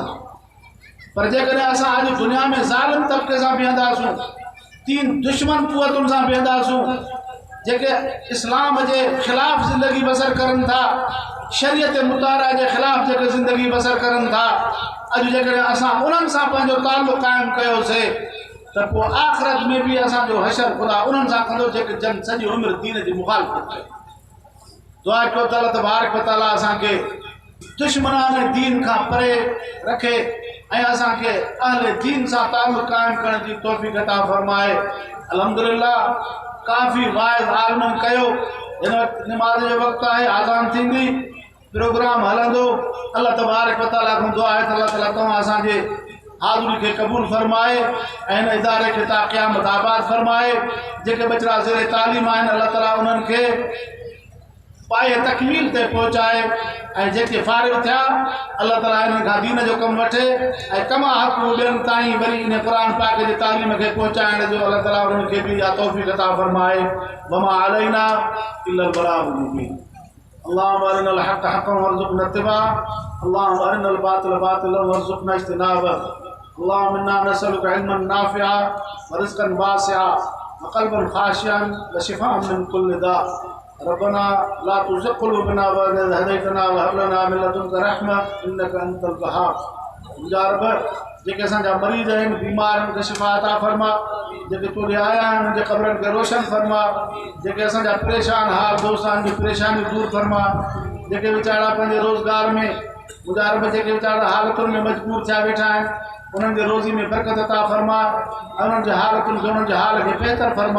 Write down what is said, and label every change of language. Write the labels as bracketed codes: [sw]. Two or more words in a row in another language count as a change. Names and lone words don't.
[sd] पर जेकॾहिं असां अॼु दुनिया में ज़ालिम तबिके सां बीहंदासूं, 3 दुश्मन कुवतुनि सां बीहंदासूं, जेके इस्लाम जे ख़िलाफ़ ज़िंदगी बसर करनि था, शरीयत मुतारा जे ख़िलाफ़ जेके ज़िंदगी बसर करनि था, अॼु जेकॾहिं असां उन्हनि सां पंहिंजो तालुक़ क़ाइमु कयोसीं त पोइ आख़िरत में बि असांजो हशर ख़ुदा उन्हनि सां कंदो जेके जन सॼी उमिरि दीन जी मुखालफ़त कई। दुआ कयो त [ar] الله تبارك وتعالى [sd] असांखे दुश्मनाने दीन खां परे रखे ऐं असांखे अहले दीन सां तालुक़ क़ाइमु करण जी तौफ़ीक़ अता फरमाए। अल्हम्दुलिल्लाह काफ़ी वाइज़ आलमनि कयो। हिन वक़्तु निमाज़ जो वक़्तु आहे, आज़ान थींदी, प्रोग्राम हलंदो। [ar] الله تبارك وتعالى [sd] खां दुआ आहे त अल्लाह ताला तव्हां असांजे हाज़िरी खे क़बूल फरमाए ऐं हिन इदारे खे ता क़यामत आबाद फरमाए। जेके बचड़ा ज़ेरे तालीम आहिनि अल्लाह ताला उन्हनि खे पाए तकमील ते पहुचाए, ऐं जेके फारिग थिया अल्लाह ताला इन्हनि खां दीन जो कमु वठे ऐं तमा हक़ ॿियनि ताईं वरी इन क़ुर पाक जे तालीम खे पहुचाइण जो अल्लाह ताला उन्हनि खे बि इहा तौफ़ीक़ अता फरमाए। [ar] وما علينا إلا البلاغ المبين. اللهم أرنا الحق حقا وارزقنا اتباعه، اللهم أرنا الباطل باطلا وارزقنا اجتنابه. اللهم إنا نسألك علما نافعا ورزقا واسعا وقلبا خاشعا وشفاء من كل داء. ربنا لا تزغ قلوبنا بعد إذ هديتنا وهب لنا من لدنك رحمة إنك أنت الوهاب. [sd] मुंहिंजा रब जेके असांजा मरीज़ आहिनि, बीमार आहिनि, उनखे शिफ़ा अता फरमा। जेके तोॾे आया आहिनि उनजे क़बरनि खे रोशन फरमा। जेके असांजा परेशान हाल दोस्त आहिनि परेशानी दूर फरमा। जेके वीचारा पंहिंजे रोज़गार में, मुंहिंजा रब जेके वीचारा हालतुनि में मजबूर थिया वेठा आहिनि उन्हनि जे रोज़ी में बरकत अता फरमा, उन्हनि जे हालतुनि खे, उन्हनि जे हाल खे बहितर फरमा।